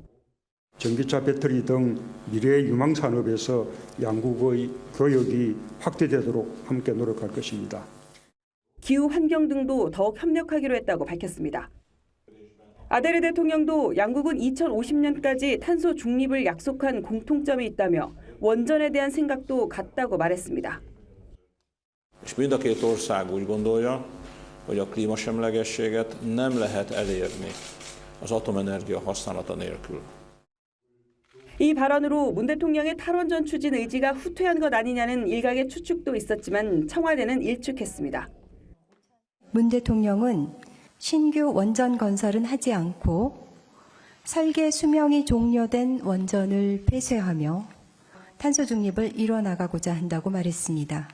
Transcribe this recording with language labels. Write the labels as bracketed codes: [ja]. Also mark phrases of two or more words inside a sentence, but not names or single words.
[ko] 전기차 배터리 등 미래 유망 산업에서 양국의 교역이 확대되도록 함께 노력할 것입니다. 기후 환경 등도 더욱 협력하기로 했다고 밝혔습니다. 아데르 대통령도 양국은 2050년까지 탄소 중립을 약속한 공통점이 있다며 원전에 대한 생각도 같다고 말했습니다. [hu] És mind a két ország úgy gondolja, hogy a klímasemlegességet nem lehet elérni az atomenergia használata nélkül. [ko] 이 발언으로 문 대통령의 탈원전 추진 의지가 후퇴한 것 아니냐는 일각의 추측도 있었지만 청와대는 일축했습니다. 문 대통령은 신규 원전 건설은 하지 않고 설계 수명이 종료된 원전을 폐쇄하며 탄소 중립을 이뤄나가고자 한다고 말했습니다.